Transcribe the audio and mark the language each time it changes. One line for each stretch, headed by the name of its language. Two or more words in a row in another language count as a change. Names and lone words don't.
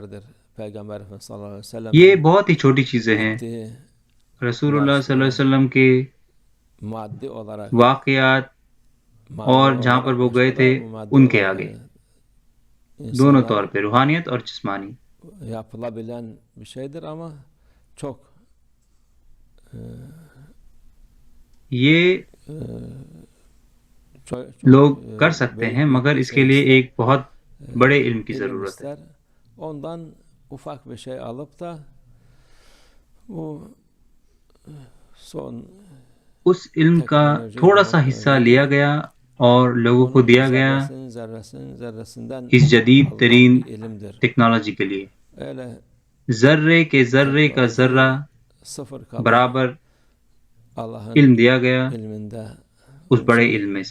Urdu: یہ بہت ہی چھوٹی چیزیں ہیں،
Arabic: رسول اللہ صلی اللہ علیہ وسلم
Urdu: کے واقعات اور جہاں پر وہ گئے تھے ان کے آگے، دونوں طور پہ، روحانیت اور جسمانی۔ یہ لوگ کر سکتے ہیں، مگر اس کے لیے ایک بہت بڑے علم کی ضرورت ہے۔
Turkish: Ondan ufak bir şey alıp da bu son
Urdu: اس علم کا تھوڑا سا حصہ لیا گیا اور لوگوں کو دیا گیا اس جدید ترین ٹیکنالوجی کے لیے۔ ذرے کے ذرے کا ذرہ برابر علم دیا گیا اس بڑے علم میں سے۔